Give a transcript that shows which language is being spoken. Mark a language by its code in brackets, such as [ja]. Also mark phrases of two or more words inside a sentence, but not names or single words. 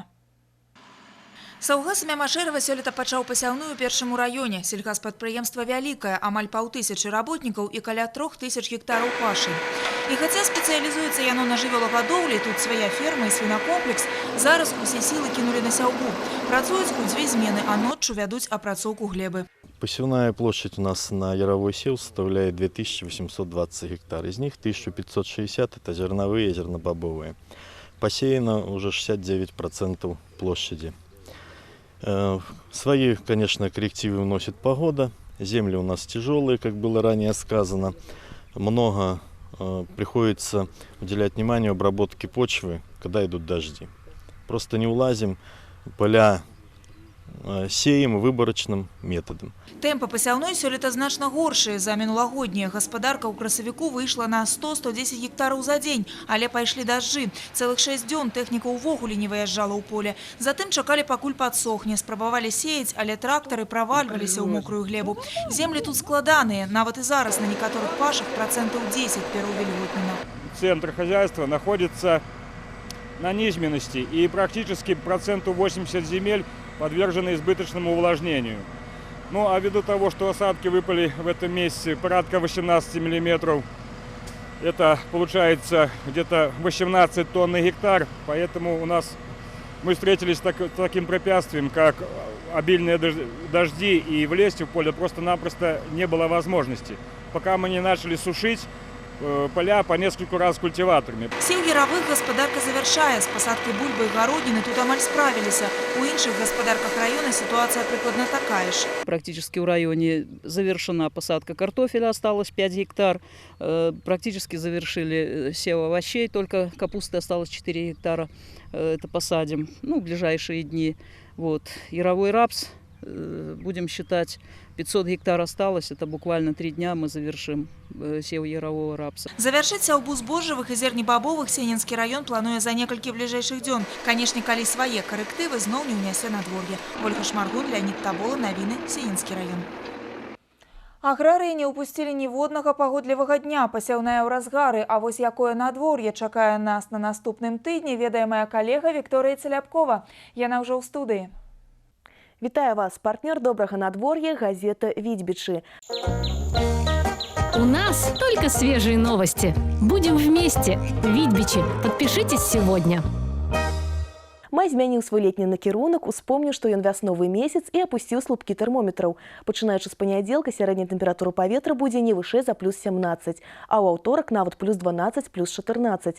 [be] Саўгас Мямашэрава сёлета пачаў пасяўную першым у раёне. Сельгаспрадпрыемства вялікае, амаль 5000 работнікаў і каля 3000 гектараў пашы. І хаця спецыялізуецца яно на жывёлагадоўлі, тут свая ферма і свінакомплекс, зараз усе сілы кінулі на сяўбу. Працуюць у 2 змены, а ноччу вядуць апрацоўку глебы. [ru] Посевная площадь у нас на яровой сев составляет 2820 гектар. Из них 1560 это зерновые и зернобобовые. Посеяно уже 69% площади. Свои, конечно, коррективы вносит погода. Земли у нас тяжелые, как было ранее сказано. Много приходится уделять внимание обработке почвы, когда идут дожди. Просто не улазим, поля сеем выборочным методом. [be] Тэмпы пасяўной сёлета значна горшыя за мінулагоднія. Гаспадарка ў красавіку выйшла на 100-110 гектараў за дзень, але пайшлі дажджы. Цэлых 6 дзён тэхніка ўвогуле не выязджала ў поле. Затым чакалі, пакуль падсохне, спрабавалі сеяць, але трактары правальваліся ў мокрую глебу. Землі тут складаныя, нават і зараз на некаторых пашах 10% пераўвільготнена. [ru] Центр хозяйства находится на низменности, и практически 80% земель подвержены избыточному увлажнению. Ну а ввиду того, что осадки выпали в этом месяце порядка 18 миллиметров, это получается где-то 18 тонн на гектар, поэтому мы встретились с таким препятствием, как обильные дожди, и влезть в поле просто-напросто не было возможности, пока мы не начали сушить поля по нескольку раз культиваторами. [be] Сеў яровых гаспадарка завяршае. З пасадкай бульбы і гародніны тут амаль справіліся. У іншых гаспадарках [ru] района ситуация прикладно такая же. Практически в районе завершена посадка картофеля, осталось 5 гектар. Практически завершили сев овощей, только капусты осталось 4 гектара. Это посадим в ближайшие дни. Вот. Яровой рапс, будем считать, 500 гектар осталось, это буквально 3 дня мы завершим сев ярового рапса. [be] Завяршыць сяўбу збожжавых і зернебабовых Сенінскі раён плануе за некалькі бліжэйшых дзён. Канешне, калі свае карэктывы зноў не ўнясе надвор'е. Ольга Шмаргун, Леонид Табола, навіны, Сенінскі раён. Аграрыі не ўпусцілі ніводнага пагодлівага дня. Пасяўная ў разгары, а вось якое надвор'е чакае нас на наступным тыдні, ведае мая калега Вікторыя Целябкова. Яна ўжо ў студыі. Вітаю вас, партнер добрага надвор'я, газета «Витьбичи». [ru] У нас только свежие новости. Будем вместе. «Витьбичи». Подпишитесь сегодня. [be] Май змяніў свой летні накірунак, успомніў, што ён вясновы месяц і апусціў слупкі тэрмометраў. Пачынаючы з панядзелка сярэдняя тэмпература паветра будзе не вышэй за плюс 17, а ў аўторак нават плюс 12, плюс 14.